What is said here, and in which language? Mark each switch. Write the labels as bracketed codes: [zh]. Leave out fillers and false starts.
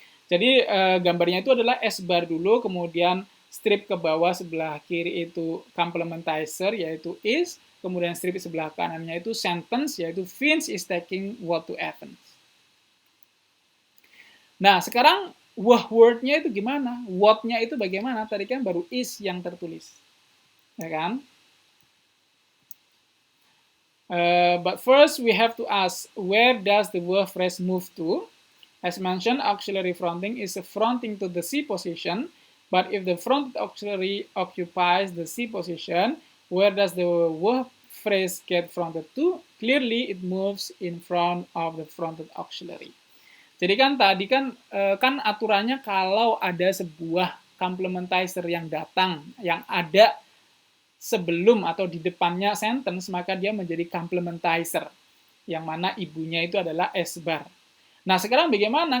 [id] Jadi gambarnya itu adalah S bar dulu, kemudian strip ke bawah sebelah kiri itu complementizer yaitu is, kemudian strip sebelah kanannya itu sentence yaitu [en] Vince is taking what to Athens. [id] Nah, sekarang word-nya itu gimana? What-nya itu bagaimana? Tadi kan baru is yang tertulis. Ya kan? [en] But first we have to ask, where does the verb phrase move to? As mentioned, auxiliary fronting is fronting to the C position, but if the fronted auxiliary occupies the C position, where does the verb phrase get fronted to? Clearly, it moves in front of the fronted auxiliary. [id] Jadi kan tadi kan aturannya kalau ada sebuah complementizer yang datang, yang ada sebelum atau di depannya sentence, maka dia menjadi complementizer, yang mana ibunya itu adalah S bar. Nah, sekarang bagaimana?